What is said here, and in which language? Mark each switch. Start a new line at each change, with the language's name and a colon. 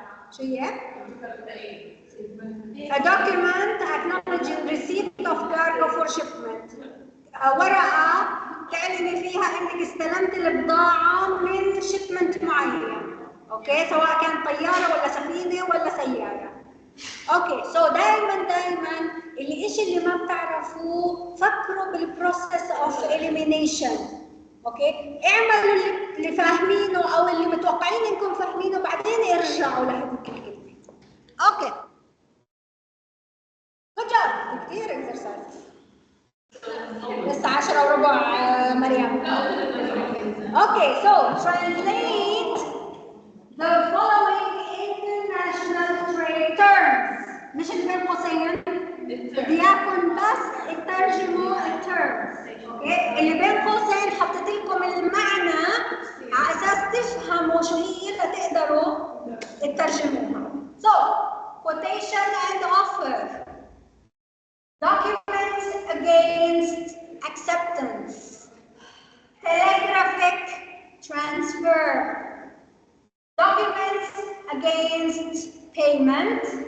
Arabic: شو هي؟
English: A document acknowledging receipt of cargo for shipment.
Arabic: ورقة تعلمي فيها انك استلمت البضاعة من شipment معين. اوكي سواء كان طيارة ولا سفينة ولا سيارة. اوكي سو دائما الاشي اللي ما بتعرفوه فكروا بالبروسيس اوف elimination. اوكي اعملوا اللي فاهمينه او اللي متوقعين انكم فاهمينه بعدين ارجعوا لهذيك الكلمة.
English: Okay good job. كتير exercise.
Arabic: لسه 10:15
English: مريم. Okay so translate the following international trade terms.
Arabic: مش اللي بين قوسين، بدي اياكم بس تترجموا التيرمز. اوكي اللي بين قوسين حطيت لكم المعنى على اساس تفهموا شو هي فتقدروا تترجموها.
English: So quotation and offer. Documents against acceptance. Telegraphic transfer. Documents against payment.